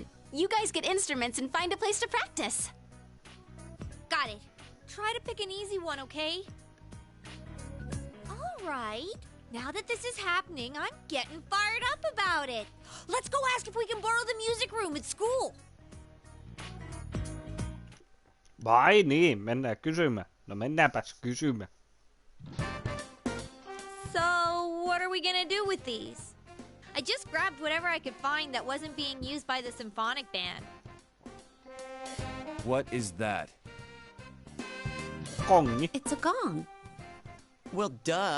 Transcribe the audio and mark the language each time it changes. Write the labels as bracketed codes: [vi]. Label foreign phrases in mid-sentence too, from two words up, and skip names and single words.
[en] You guys get instruments and find a place to practice. Got it. Try to pick an easy one, okay? All right. Now that this is happening, I'm getting fired up about it. Let's go ask if we can borrow the music room at school. [fi] Vai niin, mennään kysymään. No mennäänpäs kysymään. [en] So, what are we gonna do with these? I just grabbed whatever I could find that wasn't being used by the symphonic band. What is that? [fi] Gongi. [en] It's a gong. Well, duh.